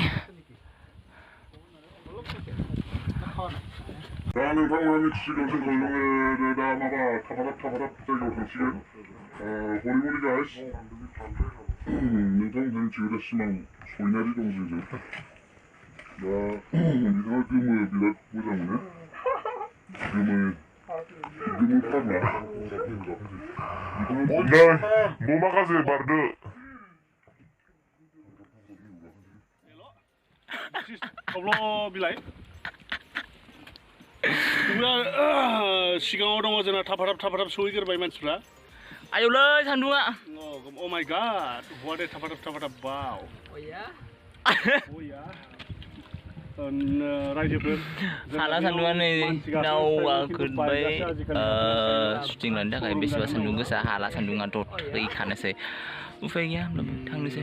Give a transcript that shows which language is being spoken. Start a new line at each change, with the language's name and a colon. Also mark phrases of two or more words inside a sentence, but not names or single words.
Bodo: दा नोंथांमोना मिथिसिगोन जोंखौ जोङो दा माबा थाफादाब जायगायाव थांसिगोन हरिमरि गाइस नोंथां मिथिगौ दा सिमां सयनारि दं जोंजों दा बिथाङा गोमो बिराद मोजां मोनो गोमो फाग्ला नै बमा गाज्रि बारदो बिलाइ सिगाङाव दङ जोंना थाफादाब सहैग्रोबाय मानसिफ्रा आयौलै सान्दुङा
English: Oh my god what a थाफादाब wow रायजोफोर
Bodo: हाला सान्दुङा नै नावा खोदबाय शुटिं लानो थाखाय बेसेबा सान्दुं गोसा हाला सान्दुङाथ' थैखानोसै उफाय गैया होमब्लाबो थांनोसै